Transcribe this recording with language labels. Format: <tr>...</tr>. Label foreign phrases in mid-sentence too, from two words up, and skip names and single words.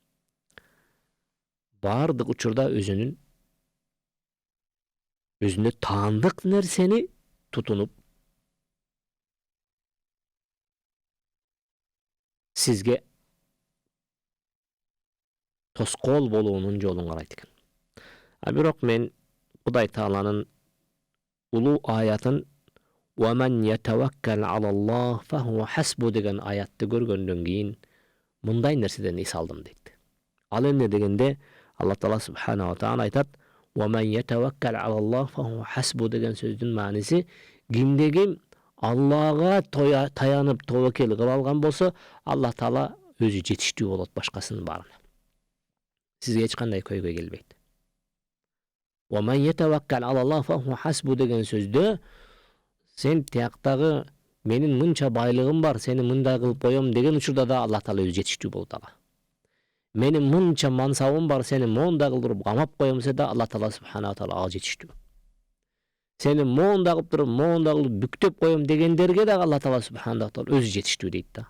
<ky>Бардык учурда өзүнө таандык нерсени тутунуп, сизге тоскоол болуунун жолун карайт экен. А бирок мен Кудай Тааланын улуу аятын</ky> <ar>وَمَنْ يَتَوَكَّلْ عَلَى اللَّهِ فَهُوَ حَسْبُهُ</ar> <ky>деген аятты көргөндөн кийин мындай нерседен эс алдым дейт. Ал эмне дегенде Алла Таала</ky> <ar>سبحانه وتعالى</ar> <ky>айтат:</ky> <ar>وَمَنْ يَتَوَكَّلْ عَلَى اللَّهِ فَهُوَ حَسْبُهُ</ar> <ky>деген сөздүн мааниси кимде-ким Аллага таянып тобокел кылып алган болсо, Алла Таала өзү жетиштүү болот башкасынын баарына. Сизге эч кандай көйгөй келбейт.</ky> <ar>وَمَنْ يَتَوَكَّلْ عَلَى اللَّهِ فَهُوَ حَسْبُهُ</ar> <ky>деген сөздө сен тияктагы менин мынча байлыгым бар, сени мындай кылып коем деген учурда да Алла Таала өзү жетиштүү болот ага. Менин мынча мансабым бар, сени моундай кылдырып камап коем десе да Алла Таала</ky> <ar>سبحانه وتعالى</ar> <ky>ага жетиштүү. Сени моундай кылып туруп, моундай кылып бүктөп коем дегендерге да Алла Таала</ky> <ar>سبحانه وتعالى</ar> <ky>өзү жетиштүү дейт да.</ky>